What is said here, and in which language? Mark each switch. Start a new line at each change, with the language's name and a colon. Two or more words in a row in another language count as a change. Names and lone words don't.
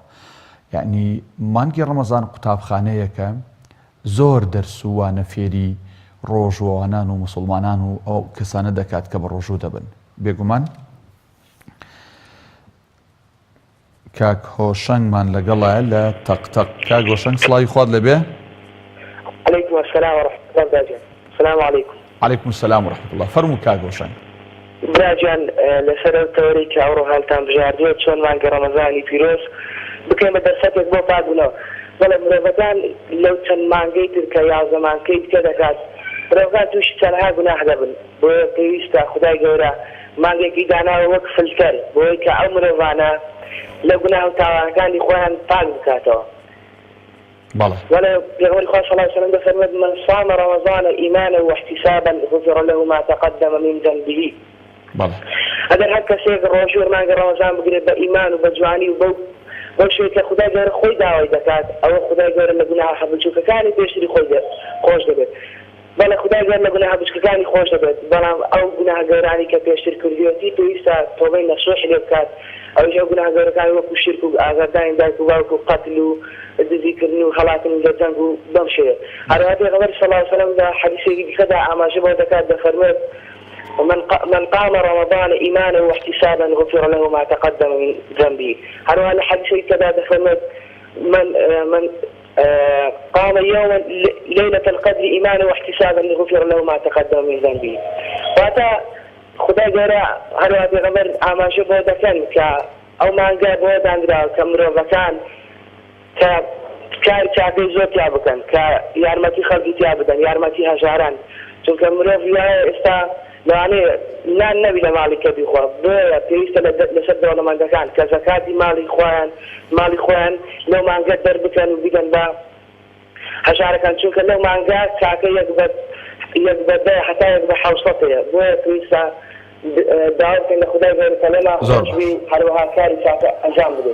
Central Kurdish: یعنی مانگی ڕەمەزان قوتابخانەیەکە زۆر دەرس و وانە فێری ڕۆژوانان و موسڵمانان و ئەو کەسانە دەکات کە بە ڕۆژوو دەبن. بێگومان کاک هۆشەنگمان لەگەڵایە لە تەقتەق. کاک هۆشەنگ سڵاوی خوات لەبێ.
Arabic: عليكم السلام ورحمة الله وبركاته. السلام عليكم. عليكم السلام ورحمة الله.
Central Kurdish: فرمو كاك هۆشەنگ. براجان لەسەر تەوەری کە ئەوڕۆ هەڵتان بژاردووە چۆن مانگە ڕەمەزانی پیرۆز بکەینە دەرفەتێک بۆ پاکبوونەوە. بەڵێ مرۆڤەکان لەو چەند مانگەی تر کە 11 مانگەی دیکە دەکات، مرۆڤەکان تووشی چەندەها گوناح دەبن. بۆیە پێویستە خودای گەورە مانگێکی داناوە وەک فلتەر بۆی کە ئەو مرۆڤانە لە گوناح و تاوانەکانی خۆیان پاک بکاتەوە.
Arabic: ولا يقول صلى الله عليه وسلم من صام رمضان إيمانا واحتسابا غفر له ما تقدم من ذنبه.
Central Kurdish: ئەگەر هەر کەسێک ڕۆژوو مانگە ڕەمەزان بگرێت بە ئیمان و بە جوانی و بەو وەک شوێکە خودای گەورە خۆی داوای دەکات ئەوە خودای گەورە لە گوناها بچووکەکانی پێشتری خۆی خۆش دەبێت بەڵێ خودای گەورە لە گوناها بچووکەکانی خۆش دەبێت بەڵام ئەو گوناها گەورانی کە پێشتر کردوێتی پێویستە تۆبەی نەسوح لێ بکات ئەویش ئەو گوناها گەورەکانی وەکو شرک و ئازاردانی دایک و باوک و قەتل و دزیکردن و هەڵاتن لە جەنگ و بەم شێوە هەروەها پێغەمبەر
Arabic: صلی الله علیه وسلم
Central Kurdish: لە حەدیثێکی دیکەدا ئاماژە بۆ دەکات دەفەرمێت
Arabic: من قام رمضان إيمانا واحتسابا غفر له ما تقدم من ذنبه. هذا الحديث كذا دفرمت من قام يوما ليلة القدر إيمانا واحتسابا غفر له ما تقدم من ذنبه.
Central Kurdish: وهذا خدای گەورە هەروە پێغەمبەر ئاماژە بۆ دەکەن کە ئەو مانگە بۆ دانراوە کە مرۆڤەکان کە کاری چاکەی زۆر تیا بکەن کە یارمەتی خەڵکی تیا بدەن یارمەتی هەژاران چونکە مرۆڤ ئێستا لەوانەیە نان نەبی لە ماڵی کە بیخوا بۆیە پێویستە لەسەر دەوڵەمەندەکان کە زەکاتی ماڵی خۆیان لەو مانگە دەربکەن و بیگەن بە هەژارەکان چونکە لەو مانگە چاکە یەک بەدە حتا یەک بە حەوسەتەیە بۆیە پێویستە داواتکەن لە خودای گەورە کە لەما خۆشبی هەروەها کاری چاکە ئەنجام بدەین.